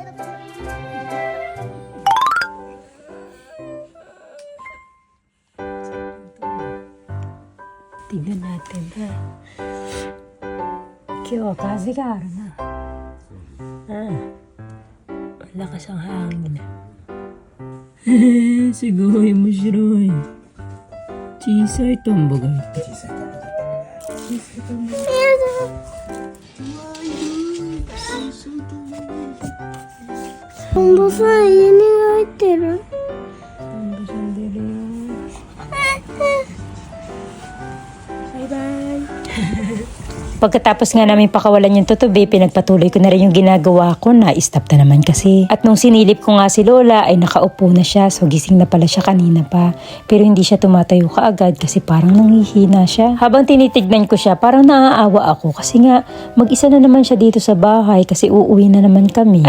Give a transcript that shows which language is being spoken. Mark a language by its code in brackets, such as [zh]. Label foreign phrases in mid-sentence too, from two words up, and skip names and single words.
[tl] Tignan natin ha. [ja] 今日、風があるな. [tl] Malakas ang hangin. [ja] すごい面白い。小さいトンボがいて。トンボさん家に入ってる。トンボさん出るよ。 [tl] バイバイ。Pagkatapos nga namin pakawalan yung tutubi, pinagpatuloy ko na rin yung ginagawa ko na stop na naman kasi. At nung sinilip ko nga si Lola ay nakaupo na siya, so gising na pala siya kanina pa. Pero hindi siya tumatayo kaagad kasi parang nanghihina siya. Habang tinitignan ko siya, parang naaawa ako kasi nga mag-isa na naman siya dito sa bahay kasi uuwi na naman kami.